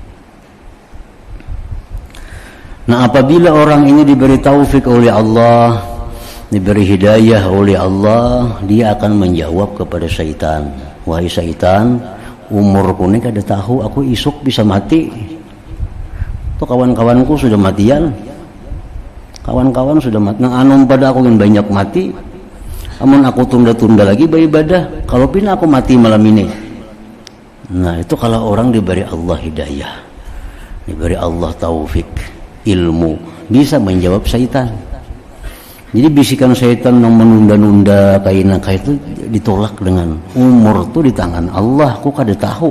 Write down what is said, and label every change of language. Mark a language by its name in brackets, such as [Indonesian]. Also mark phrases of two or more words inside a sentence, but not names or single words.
[Indonesian] Nah, apabila orang ini diberi taufik oleh Allah, diberi hidayah oleh Allah, dia akan menjawab kepada syaitan, wahai syaitan, umurku ini kada tahu, aku isuk bisa mati. Tuh kawan-kawanku sudah matian, kawan-kawan sudah mati. [Banjar] Nah, anum pada aku yang banyak mati. Amun aku tunda-tunda lagi beribadah, kalau pina aku mati malam ini. [Indonesian] Nah, itu kalau orang diberi Allah hidayah, diberi Allah taufik, ilmu, bisa menjawab syaitan. Jadi bisikan syaitan yang menunda-nunda kaina itu ditolak dengan umur tuh di tangan Allah, aku kada tahu.